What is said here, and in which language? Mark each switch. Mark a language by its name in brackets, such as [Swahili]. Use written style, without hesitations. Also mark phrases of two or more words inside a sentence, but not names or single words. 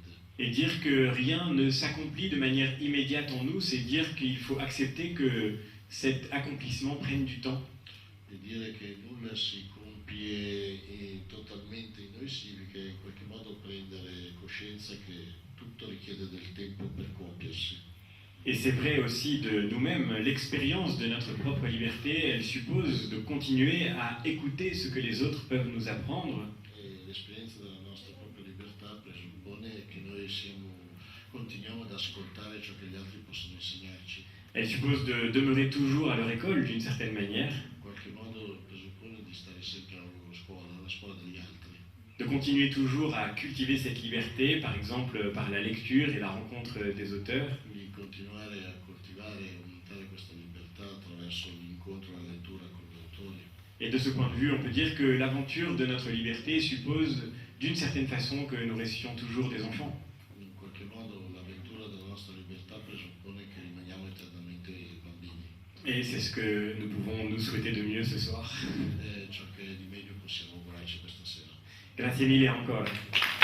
[French] Et dire que rien ne s'accomplit de manière immédiate en nous, c'est dire qu'il faut accepter que cet accomplissement prenne du temps. [Italian] E dire che nulla si compie totalmente in noi significa in qualche modo prendere coscienza che tutto richiede del tempo per compiersi. [French] Et c'est vrai aussi de nous-mêmes, l'expérience de notre propre liberté, elle suppose de continuer à écouter ce que les autres peuvent nous apprendre. [Italian] E l'esperienza della nostra propria libertà presuppone che noi continuiamo ad ascoltare ciò che gli altri possono insegnarci. [French] Elle suppose de demeurer toujours à leur école d'une certaine manière, [Italian] In qualche modo presuppone di stare sempre alla scuola degli altri. [French] de continuer toujours à cultiver cette liberté, par exemple par la lecture et la rencontre des auteurs, [Italian] Quindi continuare a coltivare e aumentare questa libertà attraverso l'incontro e la lettura con gli autori. [French] Et de ce point de vue, on peut dire que l'aventure de notre liberté suppose d'une certaine façon que nous restions toujours des enfants. [Italian] In qualche modo l'avventura della nostra libertà presuppone che rimaniamo eternamente bambini. [French] Et c'est ce que nous pouvons nous souhaiter de mieux ce soir. [Italian] Ciò che di meglio possiamo augurarci questa sera. Grazie mille ancora.